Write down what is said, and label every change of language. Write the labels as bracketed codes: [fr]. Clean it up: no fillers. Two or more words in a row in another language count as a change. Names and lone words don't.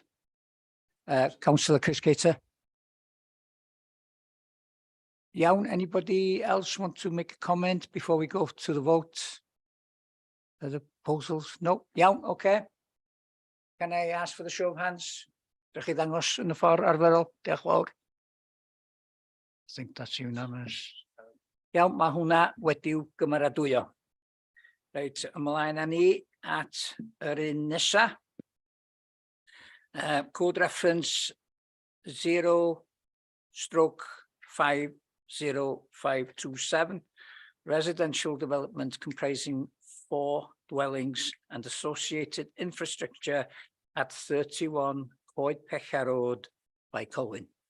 [en] Councillor Chris Cater. Iawn, anybody else want to make a comment before we go to the vote? The proposals? No? Iawn, okay. Can I ask for the show of hands? [cy] Dych chi ddangos yn y ffordd arferol? Diolch fawr. [en] I think that's unanimous. [cy] Iawn, mae hwnna wedi'w gymeradwyo. Reit, ymlaen â ni at yr un nesa. [en] Code reference 0/50527, residential development comprising 4 dwellings and associated infrastructure at 31 Coed Pecha Road by Colwyn.